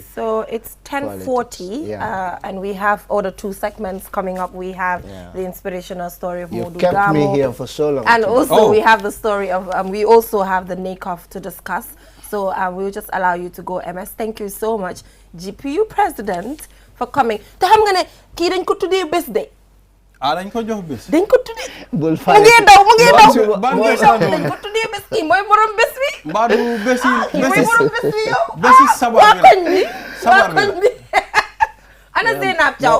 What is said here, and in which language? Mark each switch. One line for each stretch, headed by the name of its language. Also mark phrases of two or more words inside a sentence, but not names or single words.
English: So it's 10:40, and we have other 2 segments coming up. We have the inspirational story of Modu kept Gamo, me here for so long, and also we have the story of. We also have the NACOF to discuss. So we'll just allow you to go, MS. Thank you so much, GPU President, for coming.
Wolof: Te xam nga ne kii dañ ko tuddee bés de. Dañ ko jox bés. Dañ ko tuddee. mu ngi daw. Dañ ko tuddee bés kii mooy borom bés bi. Mbaa du bés yi. Mooy borom bés bi yow. Bési sabar bi. Waa koñ bi. Ana Zeynab Thiaw.